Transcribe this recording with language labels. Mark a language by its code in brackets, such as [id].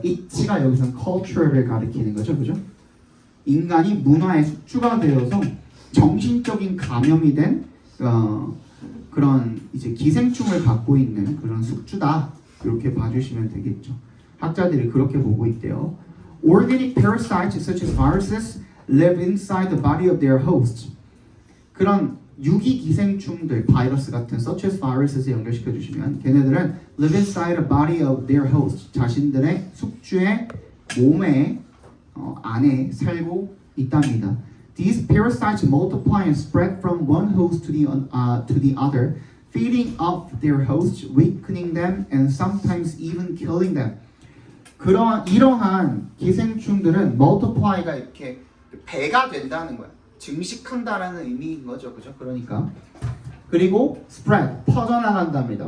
[ko] it가 여기서는 culture를 가리키는 거죠, 그죠? 인간이 문화의 숙주가 되어서 정신적인 감염이 된 그런 이제 기생충을 갖고 있는 그런 숙주다. 이렇게 봐주시면 되겠죠. 학자들이 그렇게 보고 있대요. [en] Organic parasites such as viruses live inside the body of their host. [ko] 그런 유기 기생충들, 바이러스 같은 [en] such as virus에 [ko] 연결시켜 주시면 걔네들은 [en] live inside the body of their host. [ko] 자신들의 숙주의 몸에 안에 살고 있답니다. [en] These parasites multiply and spread from one host to the other, feeding off their hosts, weakening them, and sometimes even killing them. [ko] 이러한 기생충들은 multiply가 이렇게 배가 된다는 거야. 증식한다라는 의미인 거죠, 그죠? 그러니까 그리고 spread 퍼져나간답니다.